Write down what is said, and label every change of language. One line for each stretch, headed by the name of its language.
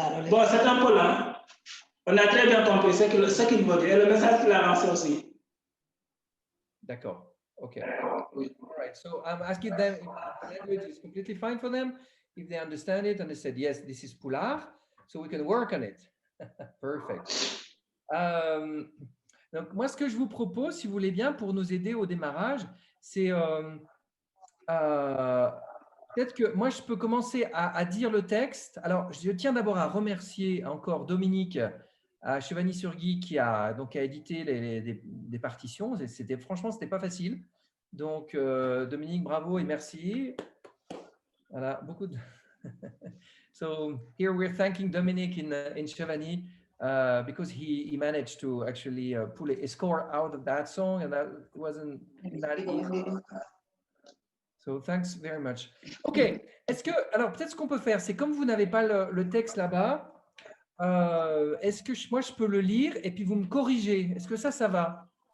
French: Bon, c'est un peu là. On a très bien compris ce qu'il veut dire et le message qu'il a lancé aussi.
English: D'accord. OK. All right. So I'm asking them if the language is completely fine for them, if they understand it, and they said, yes, this is Pular, so we can work on it. Perfect.
French: Donc, moi, ce que je vous propose, si vous voulez bien, pour nous aider au démarrage, c'est peut-être que moi, je peux commencer à dire le texte. Alors, je tiens d'abord à remercier encore Dominique Chevagny-sur-Guy qui a édité des partitions. Franchement, ce n'était pas facile. Donc, Dominique, bravo et merci. Voilà, beaucoup de...
English: So, here we're thanking Dominique in Chevagny because he managed to actually pull a score out of that song, and that wasn't that easy. So, thanks very much. OK.
French: Alors, peut-être ce qu'on peut faire, c'est comme vous n'avez pas le texte là-bas, est-ce que moi, je peux le lire et puis vous me corrigez? Est-ce que ça va?